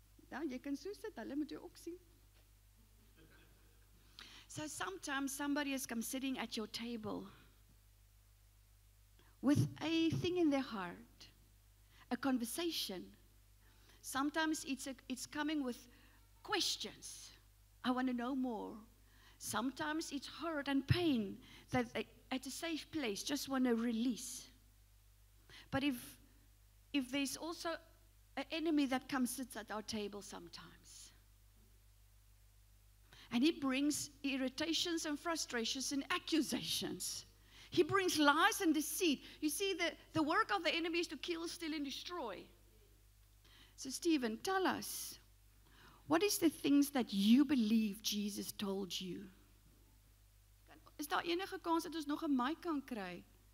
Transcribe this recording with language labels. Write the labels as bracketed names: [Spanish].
[Afrikaans] Nou, jy kan so sit, hulle moet jou ook sien. [English] So sometimes somebody has come sitting at your table with a thing in their heart, a conversation. Sometimes it's coming with questions. I want to know more. Sometimes it's hurt and pain that they, at a safe place, just want to release. But if there's also an enemy that comes sits at our table sometimes, and he brings irritations and frustrations and accusations. He brings lies and deceit. You see, the work of the enemy is to kill, steal, and destroy. So, Stephen, tell us, what is the things that you believe Jesus told you? [Afrikaans] Is daar enige kans dat ons nog 'n mic kan kry?